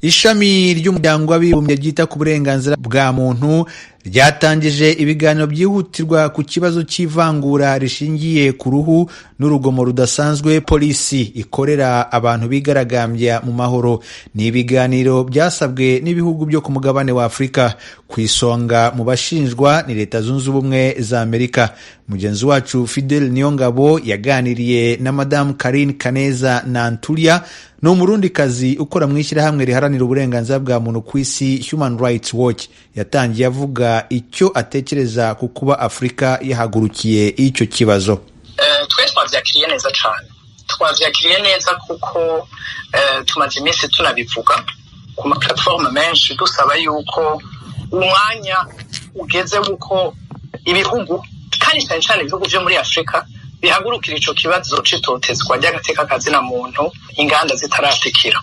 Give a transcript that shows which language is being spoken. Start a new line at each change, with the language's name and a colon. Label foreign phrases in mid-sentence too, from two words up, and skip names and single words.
Kinyarwanda: Ishami ry'umuryango w'abibumbye ryita ku burenganzira bwa muntu ryatangije ibiganiro byihutirwa ku kibazo cy'ivangura rishingiye ku ruhu n'urugomo rudasanzwe polisi ikorera abantu bigaragambya mu mahoro. Ni ibiganiro byasabwe n'ibihugu byo ku mugabane wa Afurika. Ku isonga mu bashinjwa ni Leta Zunze Ubumwe za Amerika. Mugenzi wacu Fidel Niyongabo yaganiriye na Madame Karine Kaneza Nantulia, ni umurundikazi ukora mu ishyirahamwe riharanira uburenganzira bwa muntu ku isi Human Rights Watch. Yatangiye avuga icyo atekereza ku kuba Afurika yahagurukiye icyo kibazo.
Rundi: Twe twavyakiriye neza cyane, twavyakiriye neza kuko tumaze iminsi tunabivuga ku ma platform menshi dusaba yuko umwanya ugeze wuko ibihugu kandi cyane cyane ibihugu byo muri Afrika bihagurukira ico kibazo c'itotezwa ry'agateka kazina muntu inganda zitaratikira.